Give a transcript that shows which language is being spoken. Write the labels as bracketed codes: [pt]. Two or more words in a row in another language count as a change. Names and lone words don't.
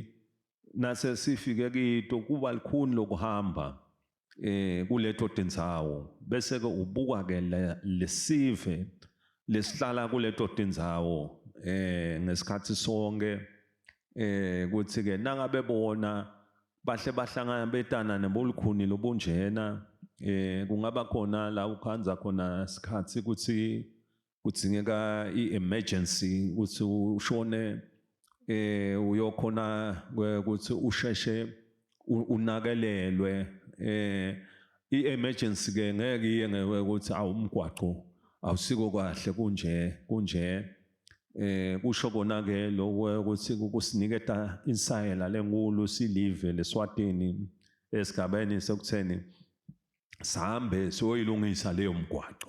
[ss] nase sifike kito kuba likhuni lokuhamba kuleto tindzawo bese ke ubuka ke lesive lesihlala kuleto tindzawo ngesikhathi sonke kuthi ke nangabe bona bahle bahlangana betana nebolukhuni lobunjena kungaba khona la ukhanza khona isikhathi kuthi kudzingeka i-emergency ukuthi ushone uyokhona ukuthi usheshe unakelelwe i-emergency ke ngeke iye ngewe ukuthi awumgwaqo awusiko kahle kunje kusho kona ke lokho ukuthi kusiniketa insayela lenkulu silive leSwatini esigabeni sokutheni sahambe soyilungisa leyo mgwaqo.